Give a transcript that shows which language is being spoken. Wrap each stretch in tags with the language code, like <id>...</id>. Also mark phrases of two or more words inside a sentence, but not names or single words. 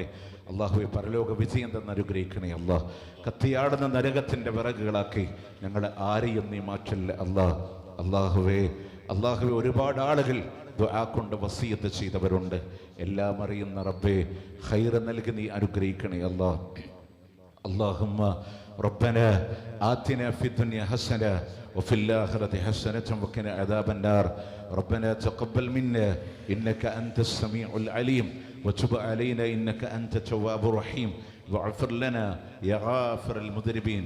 <ml>അള്ളാഹുവെ, പരലോക വിജയം തന്നെ അനുഗ്രഹിക്കണേ അല്ലാഹ്. കത്തിയാടുന്ന നരകത്തിന്റെ വിറകുകളാക്കി ഞങ്ങളെ ആരെയും നീ മാറ്റല്ല അല്ലാഹ്. അള്ളാഹുവേ, ഒരുപാട് ആളുകൾ ദുആ കൊണ്ട് വസിയത്ത് ചെയ്തവരുണ്ട്. എല്ലാം അറിയുന്ന റബ്ബേ, ഖൈർ നൽകി നീ അനുഗ്രഹിക്കണേ അല്ലാഹ്.</ml> <ar>اللهم ربنا آتنا في الدنيا حسنة وفي الآخرة حسنة وقنا عذاب النار. ربنا تقبل منا إنك أنت السميع العليم وتب علينا إنك أنت التواب الرحيم واغفر لنا يا غافر المذنبين.</ar>